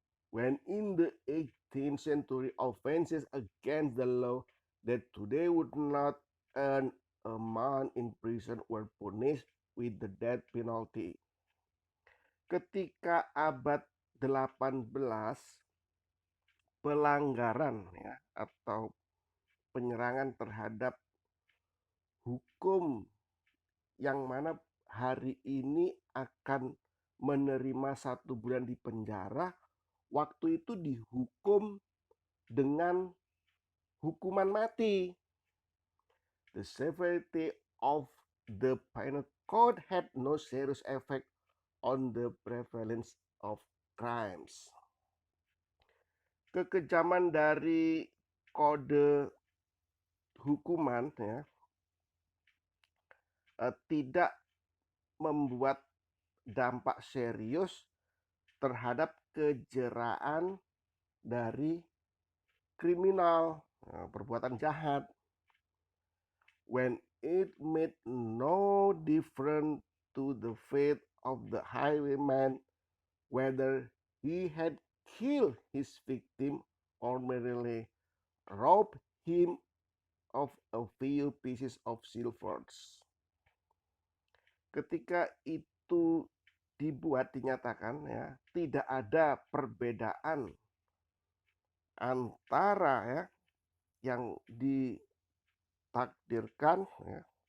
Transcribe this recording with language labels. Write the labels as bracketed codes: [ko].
[en] When in the 18th century, offenses against the law that today would not earn a month in prison were punished with the death penalty. [id] Ketika abad 18, pelanggaran ya atau penyerangan terhadap hukum yang mana hari ini akan menerima 1 bulan di penjara, waktu itu dihukum dengan hukuman mati. [en] The severity of the penal code had no serious effect on the prevalence of crimes. [id] Kekejaman dari kode hukuman ya tidak membuat dampak serius terhadap kejeraan dari kriminal, perbuatan jahat. [en] When it made no difference to the fate of the highwayman whether he had killed his victim or merely robbed him of a few pieces of silver. [id] Ketika itu dinyatakan ya, tidak ada perbedaan antara ya yang ditakdirkan ya,